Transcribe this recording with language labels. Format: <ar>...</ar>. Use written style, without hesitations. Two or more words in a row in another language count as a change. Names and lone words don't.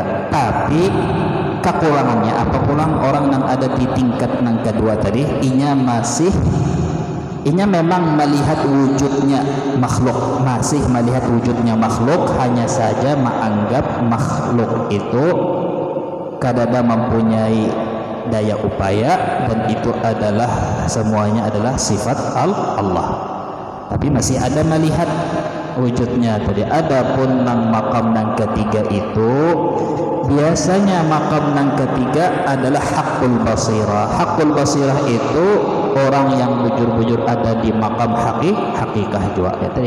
<bjn>Tapi kekurangannya apa pulang orang yang ada di tingkat nang kedua tadi, inya memang melihat wujudnya makhluk, masih melihat wujudnya makhluk, hanya saja menganggap makhluk itu kadada mempunyai daya upaya dan itu adalah semuanya adalah sifat Allah. Tapi masih ada melihat wujudnya tadi. Adapun nang makam nang ketiga itu biasanya makam nang ketiga adalah</bjn> <ar>حق البصيرة. حق البصيرة</ar> <bjn>itu orang yang bujur-bujur ada di makam hakikah juga ya tadi.</bjn>